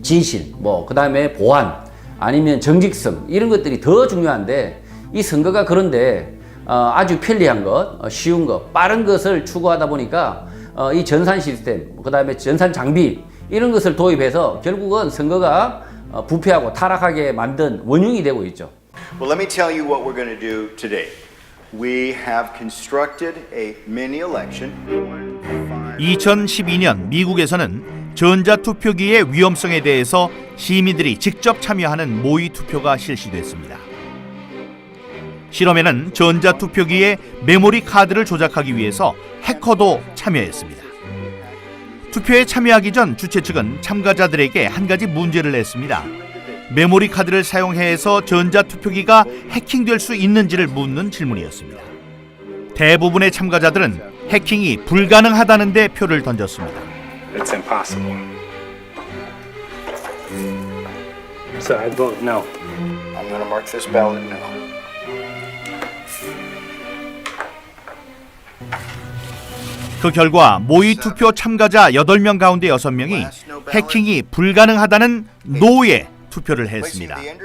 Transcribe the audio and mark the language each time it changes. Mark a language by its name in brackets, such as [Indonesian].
[Korean] 진실, 그 다음에 보안, 아니면 정직성 이런 것들이 더 중요한데 이 선거가 그런데 아주 편리한 것, 쉬운 것, 빠른 것을 추구하다 보니까 이 전산 시스템, 그 다음에 전산 장비 이런 것을 도입해서 결국은 선거가 부패하고 타락하게 만든 원흉이 되고 있죠. [English] Well, let me tell you what we're going to do today. We have constructed a mini election. [Korean] 2012년 미국에서는 전자투표기의 위험성에 대해서 시민들이 직접 참여하는 모의 투표가 실시됐습니다. 실험에는 전자투표기의 메모리 카드를 조작하기 위해서 해커도 참여했습니다. 투표에 참여하기 전 주최 측은 참가자들에게 한 가지 문제를 냈습니다. 메모리 카드를 사용해서 전자투표기가 해킹될 수 있는지를 묻는 질문이었습니다. 대부분의 참가자들은 해킹이 불가능하다는 데 표를 던졌습니다. [English] It's impossible. So I vote no. I'm going to mark this ballot no. [Korean] 그 결과 모의 투표 참가자 8명 가운데 6명이 해킹이 불가능하다는 노에 투표를 했습니다.